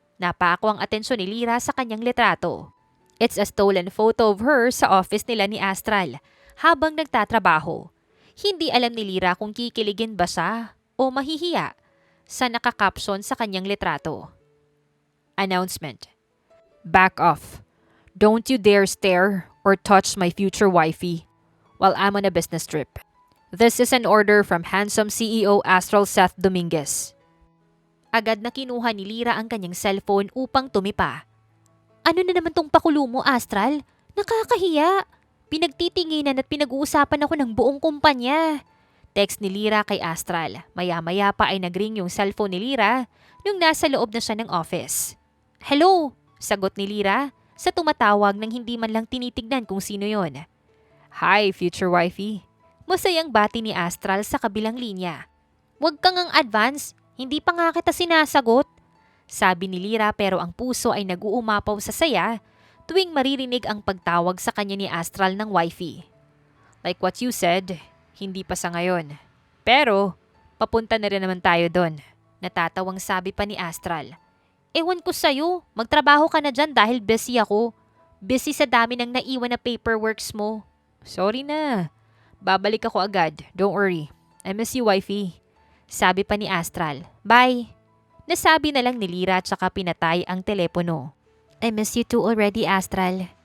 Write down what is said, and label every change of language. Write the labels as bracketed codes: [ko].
[tl] Napako ang atensyon ni Lira sa kanyang litrato. [en] It's a stolen photo of her [tl] sa office nila ni Astral habang nagtatrabaho. Hindi alam ni Lira kung kikiligin ba siya o mahihiya sa nakakapson sa kanyang litrato. [en] Announcement. Back off. Don't you dare stare or touch my future wifey while I'm on a business trip. This is an order from handsome CEO Astral Seth Dominguez. [tl] Agad na kinuha ni Lira ang kanyang cellphone upang tumipa. Ano na naman tong pakulo mo, Astral? Nakakahiya. Pinagtitinginan at pinag-uusapan ako ng buong kumpanya. Text ni Lira kay Astral. Maya-maya pa ay nagring yung cellphone ni Lira nung nasa loob na siya ng office. Hello, sagot ni Lira sa tumatawag nang hindi man lang tinitignan kung sino yon. [en] Hi, future wifey. [tl] Masayang bati ni Astral sa kabilang linya. Huwag kang ang advance, hindi pa nga kita sinasagot. Sabi ni Lira pero ang puso ay nag-uumapaw sa saya tuwing maririnig ang pagtawag sa kanya ni Astral ng wifey. [en] Like what you said, [tl] hindi pa sa ngayon. Pero, papunta na rin naman tayo doon. Natatawang sabi pa ni Astral. Ewan ko sa'yo, magtrabaho ka na dyan dahil busy ako. Busy sa dami ng naiwan na paperworks mo. Sorry na. Babalik ako agad, [en] don't worry. I miss you, wifey. [tl] Sabi pa ni Astral. [en] Bye. [tl] Nasabi na lang ni Lira at saka pinatay ang telepono. [en] I miss you too already, Astral.